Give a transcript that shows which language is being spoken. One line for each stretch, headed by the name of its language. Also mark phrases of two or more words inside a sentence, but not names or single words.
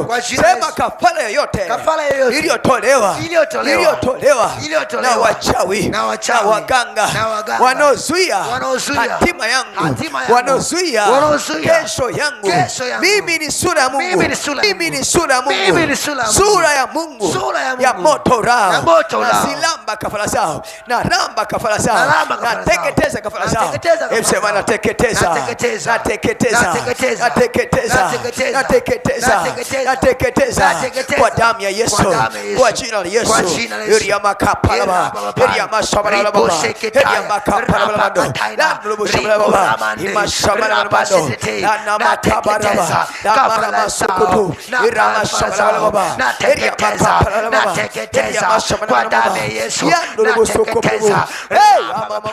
Swahili: Sema kafara yoyote iliyotolewa na wachawi na waganga wanaozuia hatima yangu, wanaozuia kesho yangu, mimi ni sura ya Mungu, mimi ni sura ya Mungu, sura ya Mungu ya moto rao, na silamba kafara zao, na ramba kafara zao, na teketeza kafara zao. Sema na teketeza, na teketeza, na teketeza, na teketeza, na teketeza kwa damu ya Yesu, kwa jina la Yesu. Eria makapala baba, eria mashamala baba, eria makapala baba, na mlubushamala baba, imashamala baba, na makabara baba, na marasukutu, eria mashamala baba, eria makapala baba, eria mashamala baba, ya mlubushukutu.
English: Hey, mama